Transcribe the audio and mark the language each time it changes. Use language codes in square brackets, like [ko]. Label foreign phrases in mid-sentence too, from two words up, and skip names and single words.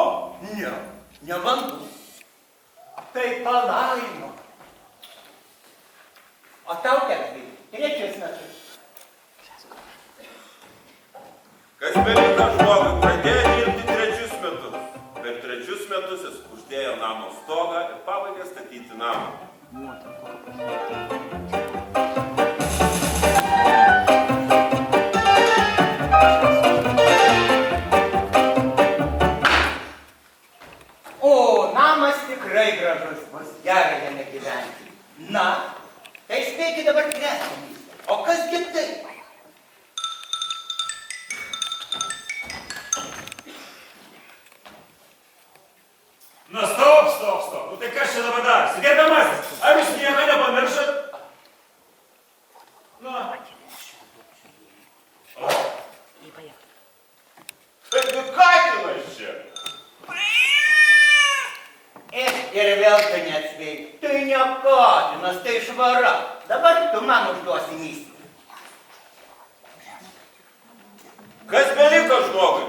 [lt] Ne vanduo. Tai palaima. O tau teks dirbti 3 metus. Kas beliko žmogui, pradėjo dirbti 3 metus. Per 3 metus jis uždėjo namo stogą ir pabaigė statyti namą. [ru] Вот он, как [lt] O, namas tikrai gražus, bus gerai jame gyventi. Na, tai spėkit dabar 3 mįslę. O kasgi tai? Na, stop. Nu tai kas čia dabar darosi? Gerbiamasis, ar jūs nieko nepamiršot? Na. [ru] И поехали. [lt] Taigi katinas čia. Ir vėl tu neatspėjai. Tai ne katinas, tai švara. Dabar tu man užduosi mįslę. Kas beliko žmogui?